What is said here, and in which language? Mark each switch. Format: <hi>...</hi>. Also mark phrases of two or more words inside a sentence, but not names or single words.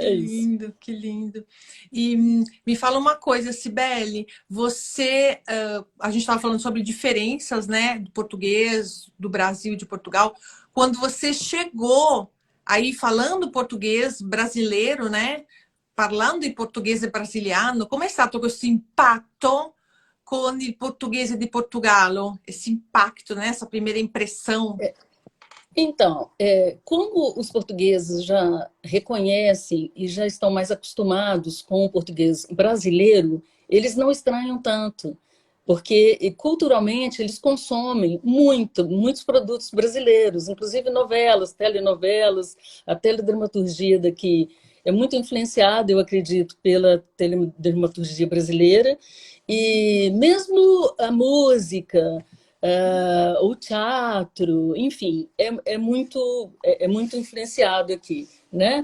<pt>É isso. lindo, que lindo. E me fala uma coisa, Cibele, você, a gente estava falando sobre diferenças, né, do português, do Brasil e de Portugal. Quando você chegou aí falando português brasileiro, né,</pt> <it>parlando in portoghese brasiliano, com'è stato questo impatto con il portoghese di Portogallo?</it> <pt>Esse impacto, né? Essa primeira impressão. Então, como os portugueses já reconhecem e já estão mais acostumados com o português brasileiro, eles não estranham tanto, porque culturalmente eles consomem muitos produtos brasileiros, inclusive novelas, telenovelas, a teledramaturgia daqui é muito influenciada, eu acredito, pela teledramaturgia brasileira, e mesmo a música, o teatro, enfim, é muito influenciado aqui, né?</pt>